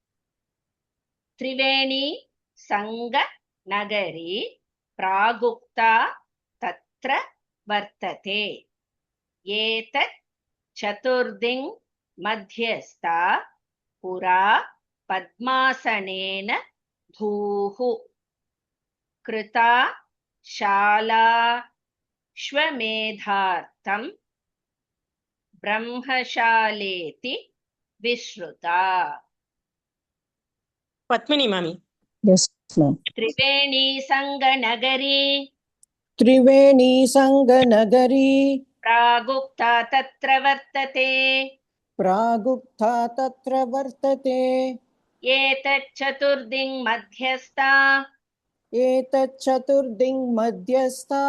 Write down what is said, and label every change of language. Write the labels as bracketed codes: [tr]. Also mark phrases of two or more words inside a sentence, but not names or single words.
[sa] त्रिवेणी सङ्ग नगरी प्रागुप्ता तत्र वर्तते एतत् चतुर्दिङ् मध्यस्था पुरा पद्मासनेन दूहु कृता शाला स्वमेधार्थं ब्रह्मशालेति विश्रुता. [ta] பத்மினி மாமி. [en] Yes, ma'am. [sa] त्रिवेणी सङ्ग नगरी त्रिवेणी सङ्गनगरी प्रागुप्ता तत्र वर्तते प्रागुप्ता तत्र वर्तते एतच्चतुर्दिङ् मध्यस्था एतच्चतुर्दिङ् मध्यस्था